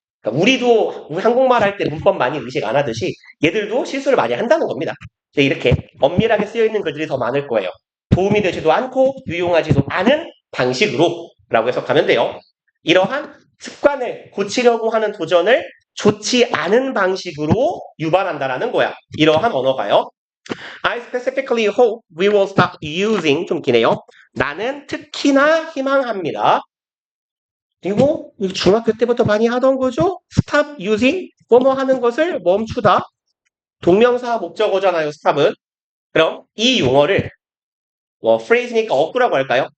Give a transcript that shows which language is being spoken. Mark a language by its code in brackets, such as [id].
[ko] 그러니까 우리 한국말 할 때 문법 많이 의식 안 하듯이 얘들도 실수를 많이 한다는 겁니다. 근데 이렇게 엄밀하게 쓰여 있는 글들이 더 많을 거예요. 도움이 되지도 않고 유용하지도 않은 방식으로 라고 해석하면 돼요. 이러한 습관을 고치려고 하는 도전을 좋지 않은 방식으로 유발한다라는 거야. 이러한 언어가요. [en] I specifically hope we will stop using [ko] 좀 기네요. 나는 특히나 희망합니다. 그리고 중학교 때부터 많이 하던 거죠. [en] stop using [ko] 뭐뭐 하는 것을 멈추다. 동명사 목적어잖아요. stop은. 그럼 이 용어를 phrase니까 어구라고 할까요?